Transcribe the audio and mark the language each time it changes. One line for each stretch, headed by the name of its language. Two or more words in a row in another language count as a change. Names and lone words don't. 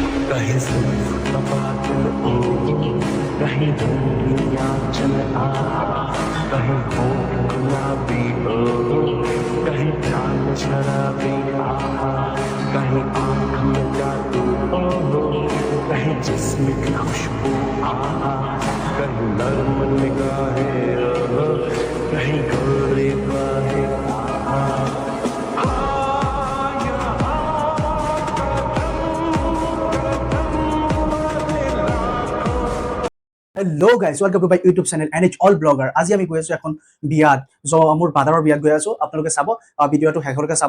Hindi: कहीं जुल्फ का बादल ओ कहीं रंगिया चल आ कहीं होठ गुलाबी ओ कहीं चांद शराबी आ कहीं आँख में जादू ओ कहीं जिस्म की खुशबू आ कहीं नर्म निगाहें ओ कहीं गोरी बाहें आ
English: Hello guys welcome to my YouTube channel NH All Blogger.
Assamese: আজি আমি গৈ আছোঁ এখন বিয়াত, মোৰ ব্ৰাদাৰৰ বিয়াত গৈ আছোঁ। আপোনালোকে চাব, ভিডিঅ'টো শেষলৈকে চাব।